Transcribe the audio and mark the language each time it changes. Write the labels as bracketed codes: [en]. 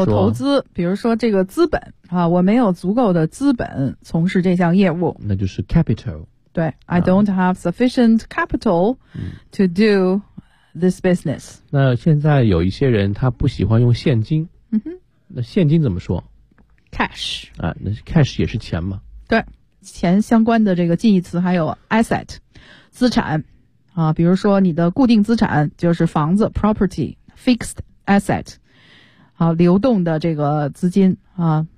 [zh] 有投资，比如说这个资本啊，我没有足够的资本从事这项业务，那就是 capital。 [en] 对 ，I don't have sufficient capital to do this business. [zh] 那现在有一些人他不喜欢用现金，嗯哼，那现金怎么说 [en] ？Cash [zh] 啊，那 cash 也是钱嘛？对，钱相关的这个近义词还有 asset， 资产啊，比如说你的固定资产就是房子 property， fixed asset， 啊，流动的这个资金啊。